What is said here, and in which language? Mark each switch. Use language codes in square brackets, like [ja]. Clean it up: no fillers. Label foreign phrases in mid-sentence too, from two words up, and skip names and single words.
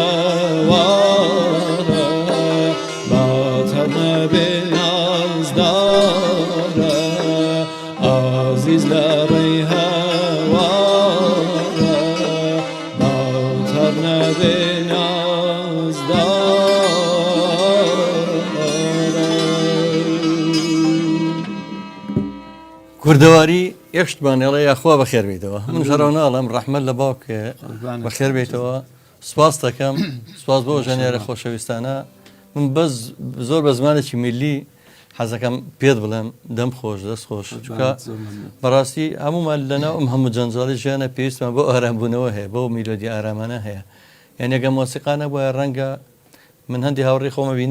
[lrc] هوارا باتم به ناز دارا عزیز لری هوارا باتم به ناز [ckb] کوردەواری یەکشتمانێڵە یاخوا بەخێر بیتەوە من شەڕەوناڵم ڕەحمەت لە باوکێ بەخێر بیتەوە سپاس دەکەم سپاس بۆ ژەنێرە خۆشەویستانە من بەس زۆر بە زمانێکی میلی حەزەکەم پێت بڵێم دەم خۆش دەست خۆش چکە بەڕاستی هەمومان لەناو ئەم هەموو جەنجاڵی ژیانە پێویستمان بۆ ئارامبوونەوە هەیە بۆ میلۆدی ئارامانە هەیە یعنی ئەگە مۆسیقانە بۆیە ڕەنگە من هەندی هاوڕێی خۆمە بینم